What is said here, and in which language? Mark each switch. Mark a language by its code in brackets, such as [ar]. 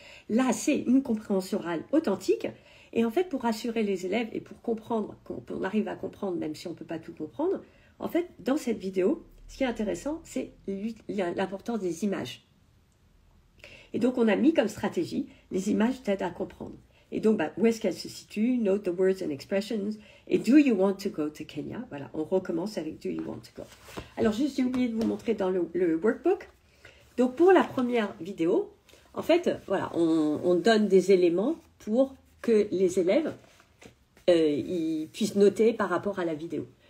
[fr] Là, c'est une compréhension orale authentique. Et en fait, pour rassurer les élèves et pour comprendre, qu'on arrive à comprendre, même si on ne peut pas tout comprendre, en fait, dans cette vidéo, ce qui est intéressant, c'est l'importance des images. Et donc, on a mis comme stratégie, les images t'aident à comprendre. Et donc, où est-ce qu'elles se situent? [en] Note the words and expressions. Et do you want to go to Kenya? [fr] Voilà, on recommence avec [en] do you want to go. [fr] Alors, juste, j'ai oublié de vous montrer dans le workbook. Donc, pour la première vidéo, en fait, voilà, on donne des éléments pour que les élèves ils puissent noter par rapport à la vidéo.